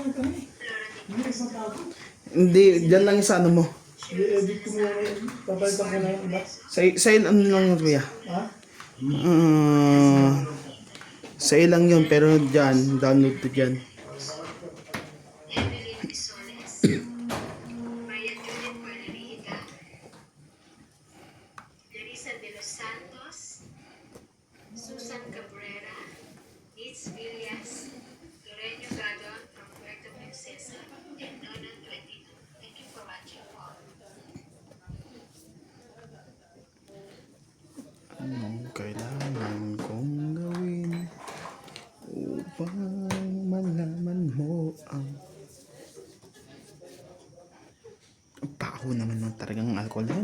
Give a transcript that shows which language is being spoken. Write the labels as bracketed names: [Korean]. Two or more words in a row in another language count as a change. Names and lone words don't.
[Filipino] Hindi, dyan lang yung sa ano mo. I-edit ko muna. Papalitan ko na yung iba. Sa ano lang yun, kuya? Ha? Sa ilang yun, pero dyan, download to dyan. [English] Evelyn Misoles, Maria Judith Margarita, Larissa de los Santos, Susan Cabrera, Nitz Villas, Lorenzo Gadon from Puerto Princesa, and Nonan 22. Thank you for watching all. [Filipino] Anong kailangan kong gawin upang malaman mo ang baho naman ng talagang alcohol yan.